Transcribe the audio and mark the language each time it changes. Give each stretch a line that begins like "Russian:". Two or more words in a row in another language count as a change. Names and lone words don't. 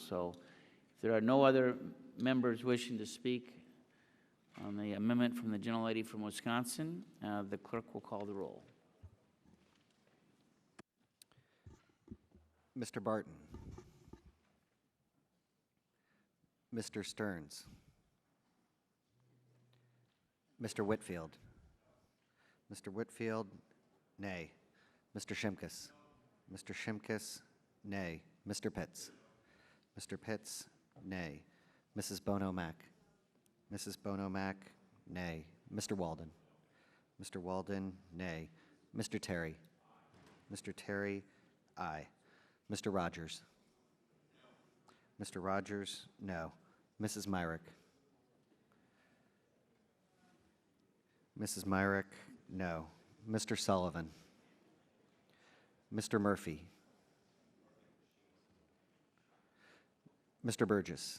English: So if there are no other members wishing to speak on the amendment from the gentlelady from Wisconsin, the clerk will call the roll. Mr. Barton. Mr. Stearns. Mr. Whitfield. Mr. Whitfield, nay. Mr. Shimkus. Mr. Shimkus, nay. Mr. Pitts. Mr. Pitts, nay. Mrs. Bono-Mack. Mrs. Bono-Mack, nay. Mr. Walden. Mr. Walden, nay. Mr. Terry. Mr. Terry, aye. Mr. Rogers. Mr. Rogers, no. Mrs. Myrick. Mrs. Myrick, no. Mr. Sullivan. Mr. Murphy. Mr. Burgess.